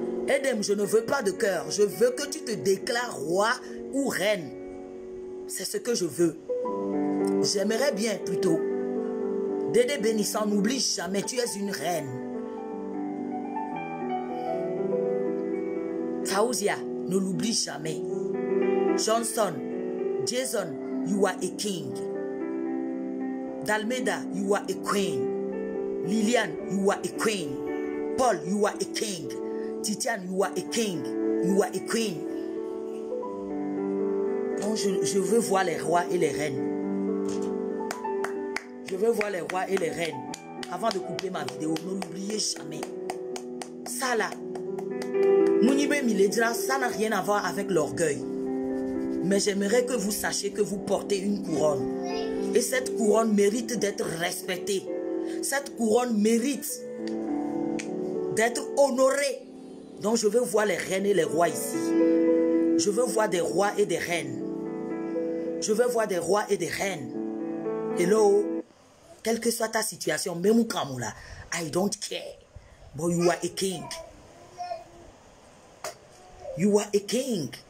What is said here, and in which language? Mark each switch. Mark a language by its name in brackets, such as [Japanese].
[French] Edem, je ne veux pas de cœur. Je veux que tu te déclares roi ou reine. C'est ce que je veux. J'aimerais bien plutôt. Dédé bénissant, n'oublie jamais, tu es une reine. Faouzia, ne l'oublie jamais. [English] Johnson, Jason, you are a king. Dalmeda, you are a queen. Liliane, you are a queen. Paul, you are a king. Titiane, you are a king. You are a queen. [French] Donc je veux voir les rois et les reines. Je veux voir les rois et les reines. Avant de couper ma vidéo, ne l'oubliez jamais. Ça là, Mounibe Miledra, ça n'a rien à voir avec l'orgueil. Mais j'aimerais que vous sachiez que vous portez une couronne. Et cette couronne mérite d'être respectée. Cette couronne mérite d'être honorée. Donc je veux voir les reines et les rois ici. Je veux voir des rois et des reines. Je veux voir des rois et des reines. Hello. Quelle que soit ta situation, même Kamoula, [English] I don't care. But you are a king. You are a king.